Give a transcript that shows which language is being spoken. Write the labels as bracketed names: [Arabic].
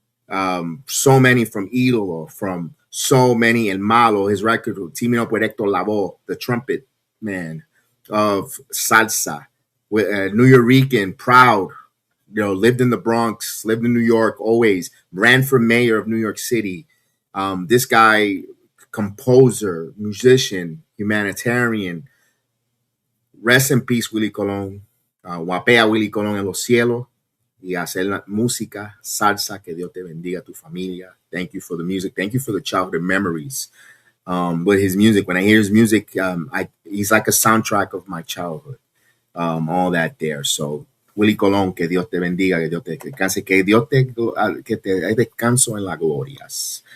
[English] So many from Ídolo, from so many El Malo, his record teaming up with Héctor Lavoe, the trumpet man of salsa, with New Yorican, proud, lived in the Bronx, lived in New York always, ran for mayor of New York City. This guy, composer, musician, humanitarian. Rest in peace, Willie Colon. [Spanish] Guapea Willie Colon en los cielos. Y hacer la música, salsa, que Dios te bendiga, tu familia. [English] Thank you for the music. Thank you for the childhood memories. With his music, when I hear his music, he's like a soundtrack of my childhood. All that there. So, [Spanish] Willie Colon, que Dios te bendiga, que Dios te descanse, que te dé descanso en las glorias.